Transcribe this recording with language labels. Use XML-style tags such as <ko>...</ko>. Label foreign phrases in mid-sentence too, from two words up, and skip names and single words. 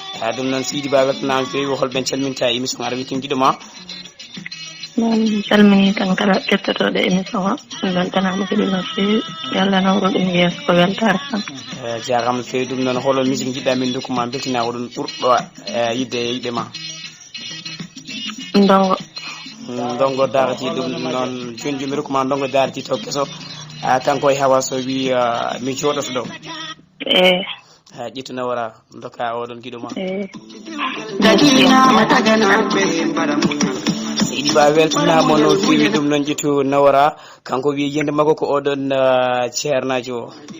<ff>Ah, ɗum noon Sidi Ba weltanama feewi, holɓen calminta émission ara witin giɗo ma. Min calmini tan kala kettotoɗo émission o, min weltanama kadi no feewi, yo Allah nawru ɗum yeeso ko weltare tan. Eh, jarama no feewi, ɗum noon holo musique jiɗɗa min dokkuma beltina oɗon ɓurɗo, eh, yidde e yiɗe ma? Ndongo. Mm, Ndongo Darati, ɗum noon joni joni mi rokkuma Ndongo Darati taw keso. Ah, kanko e Hawa Sow wi, ah, mi jooɗoto ɗo. Eh. Ah, ƴettu Nawara, dokka oɗon giɗo ma. Eh. Seydi Ba weltanama no feewi, ɗum noon ƴettu Nawara, kanko wi yiyande makko ko oɗon, ah, ceernajo o.</ff>